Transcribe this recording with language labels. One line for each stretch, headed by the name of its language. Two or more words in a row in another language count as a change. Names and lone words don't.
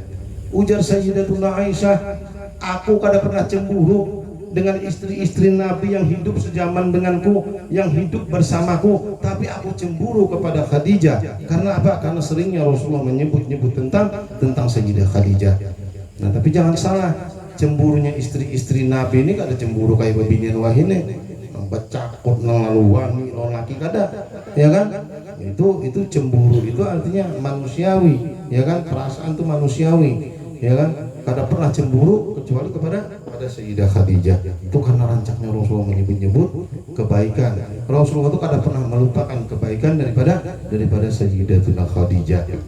Indonesian: Ujar Sayyidatuna Aisyah, aku kada pernah cemburu dengan istri-istri Nabi yang hidup sejaman denganku, yang hidup bersamaku, tapi aku cemburu kepada Khadijah. Karena apa? Karena seringnya Rasulullah menyebut-nyebut tentang Sayyidah Khadijah.
Banjar: Nah, tapi jangan salah, cemburunya istri-istri Nabi ini kada cemburu kayak babinian wahine, becakut nang laluan non laki kada,
Indonesian: ya kan? Itu cemburu itu artinya manusiawi, ya kan? Perasaan itu manusiawi, ya kan? Kada pernah cemburu kecuali kepada Sayyidah Khadijah. Itu karena rancaknya Rasulullah menyebut-nyebut kebaikan. Rasulullah itu kada pernah melupakan kebaikan daripada Sayyidatuna Khadijah.